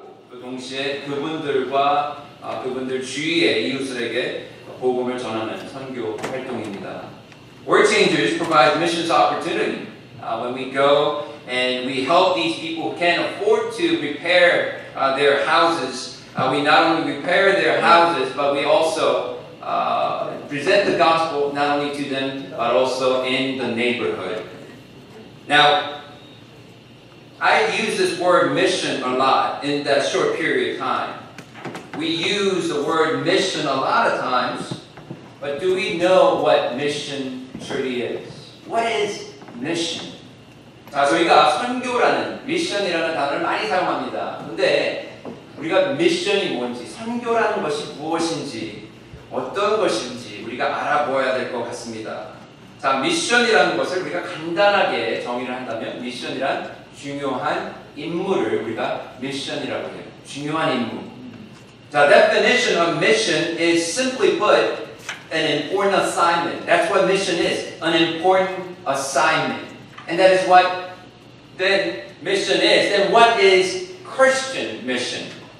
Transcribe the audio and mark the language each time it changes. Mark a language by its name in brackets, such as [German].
[Korean] 그 동시에 그분들과 그분들 주위의 이웃들에게 복음을 전하는 선교 활동입니다. [English] World Changers provides missions opportunity. When we go and we help these people who can't afford to repair their houses, we not only repair their houses, but we also present the gospel not only to them, but also in the neighborhood. Now, I use this word mission a lot in that short period of time. We use the word mission a lot of times, but do we know what mission truly is? What is mission? [Korean] 자, 저희가 선교라는, 미션이라는 단어를 많이 사용합니다. 근데 우리가 미션이 뭔지, 선교라는 것이 무엇인지, 어떤 것인지 우리가 알아보아야 될 것 같습니다. 자, 미션이라는 것을 우리가 간단하게 정의를 한다면, 미션이란 중요한 임무를 우리가 미션이라고 해요. 중요한 임무. [English] 자, definition of mission is simply put an important assignment. That's what mission is, an important assignment. And that is what then mission is. Then what is Christian mission?